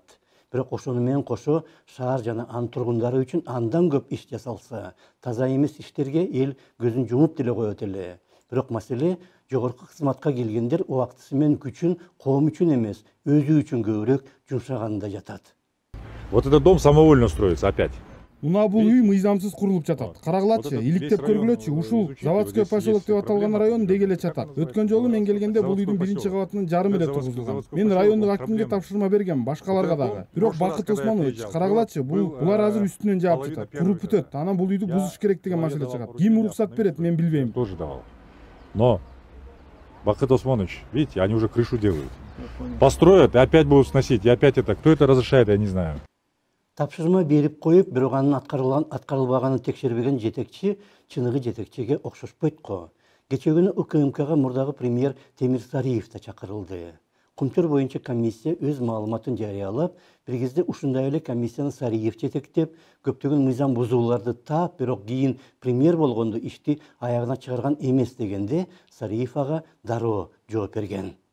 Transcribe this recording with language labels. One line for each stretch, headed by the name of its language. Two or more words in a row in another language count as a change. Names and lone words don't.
Kyrgyz: Бирок ошону менен кошо шаар жана анын тургундары үчүн андан көп иш жасалса, таза эмес иштерге эл көзүн жумуп деле коет эле. Бирок маселе жогорку кызматка келгендер убактысы менен күчүн коом үчүн эмес, өзү үчүн көбүрөөк жумшаганында жатат.
Russian: Вот этот дом самовольно строится опять.
Kyrgyz: Мына бул үй мыйзамсыз курулуп жатат. Карагылачы, иликтеп көргүлөчү, ушул Заводской поселок деп аталган район деги эле жатат. Өткөн жолу мен келгенде бул үйдүн биринчи кабатынын жарымы эле тургузулган. Мен райондук активге тапшырма бергем, башкаларга дагы. Бирок Бакыт Осмонович, карагылачы, булар азыр үстүнөн жаап жатат. Куруп бүтөт, анан бул үйдү бузуш керек деген маселе чыгат. Ким уруксат берет, мен билбейм.
Russian: Тоже давал. Но Бакыт Осмонович, видите, они уже крышу делают. Построят и опять будут сносить. И опять это, кто это разрешает, я не знаю.
Kyrgyz: Тапшырма берип коюп, бирок анын аткарылбаганын текшербеген жетекчи чыныгы жетекчиге окшошпойт го. Кечээ күнү УКМКга мурдагы премьер Темир Сариев да чакырылды. Кумтөр боюнча комиссия өз маалыматын жарыялап, бир кезде ушундай эле комиссияны Сариев жетектеп, көптөгөн мыйзам бузууларды таап, бирок кийин премьер болгондо ишти аягына чыгарган эмес дегенде Сариев ага дароо жооп берген.